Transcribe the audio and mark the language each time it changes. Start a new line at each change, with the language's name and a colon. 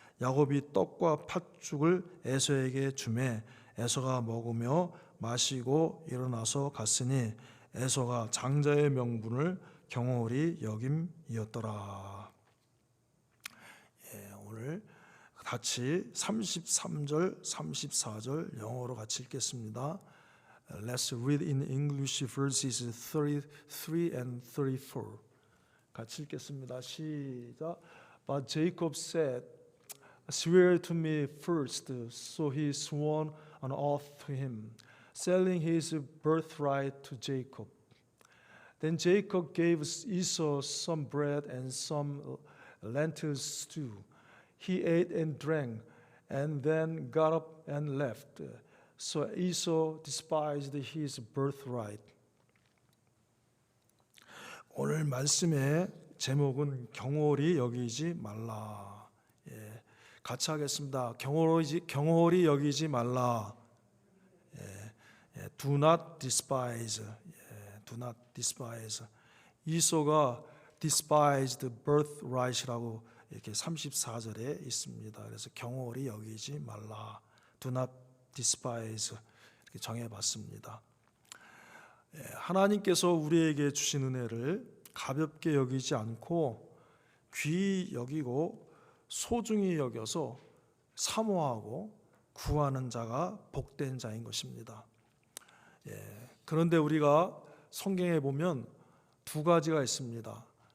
Korean: 야곱이 떡과 팥죽을 에서에게 주매 에서가 먹으며 마시고 일어나서 갔으니, 에서가 장자의 명분을 경홀히 여김이었더라. 오늘 같이 33절, 34절 영어로 같이 읽겠습니다.
English: Let's read in English verses 33 and 34.
Korean: 같이 읽겠습니다. 시작.
English: But Jacob said, Swear to me first. So he swore an oath to him, selling his birthright to Jacob. Then Jacob gave Esau some bread and some lentil stew. He ate and drank, and then got up and left. So Esau despised his birthright.
Korean: 오늘 말씀의 제목은 경홀히 여기지 말라. 같이 하겠습니다. 경홀히 여기지 말라.
English: Do not despise. Do not despise.
Korean: 이소가
English: despised birthright
Korean: 이라고 이렇게 34절에 있습니다. 그래서 경홀히 여기지 말라.
English: Do not despise
Korean: 이렇게 정해봤습니다. 하나님께서 우리에게 주신 은혜를 가볍게 여기지 않고 귀히 여기고 소중히 여겨서 사모하고 구하는 자가 복된 자인 것입니다. 그런데 우리가 성경에 보면 두 가지가 있습니다.